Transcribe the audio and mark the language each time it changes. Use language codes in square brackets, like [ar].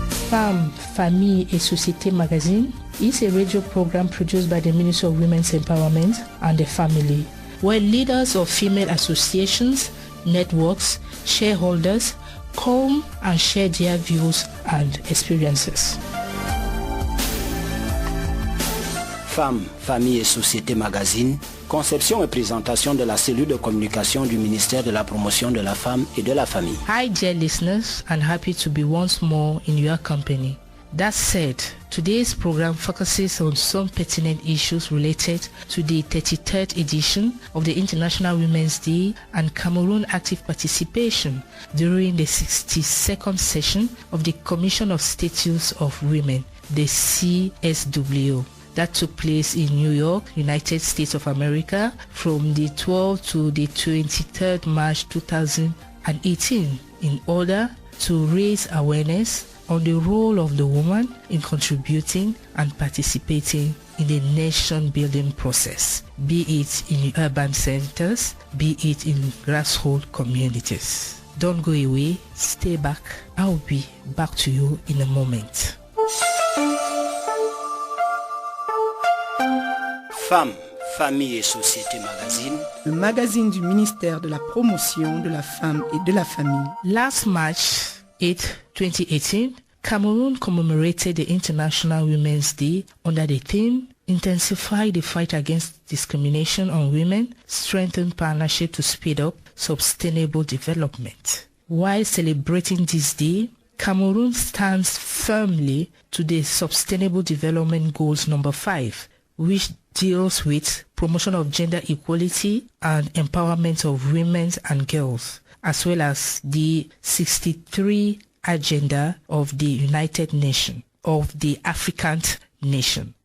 [en] Femmes, Famille et Société Magazine is a radio program produced by the Ministry of Women's Empowerment and the Family, where leaders of female associations, networks, shareholders come and share their views and experiences. [fr] Femmes, Famille et Société Magazine, conception et présentation de la cellule de communication du ministère de la Promotion de la Femme et de la Famille. [en] Hi dear listeners, and happy to be once more in your company. That said, today's program focuses on some pertinent issues related to the 33rd edition of the International Women's Day and Cameroon active participation during the 62nd session of the Commission of Status of Women, the CSW. That took place in New York, United States of America, from the 12th to the 23rd March 2018, in order to raise awareness on the role of the woman in contributing and participating in the nation-building process, be it in urban centers, be it in grassroots communities. Don't go away, stay back. I'll be back to you in a moment. [fr] Femmes, Famille et Société Magazine, le magazine du ministère de la Promotion de la Femme et de la Famille. [en] Last March 8, 2018, Cameroon commemorated the International Women's Day under the theme Intensify the Fight Against Discrimination on Women, Strengthen Partnership to Speed Up Sustainable Development. While celebrating this day, Cameroon stands firmly to the Sustainable Development Goals number 5, which deals with promotion of gender equality and empowerment of women and girls, as well as the 63 agenda of the United Nations, of the African nation.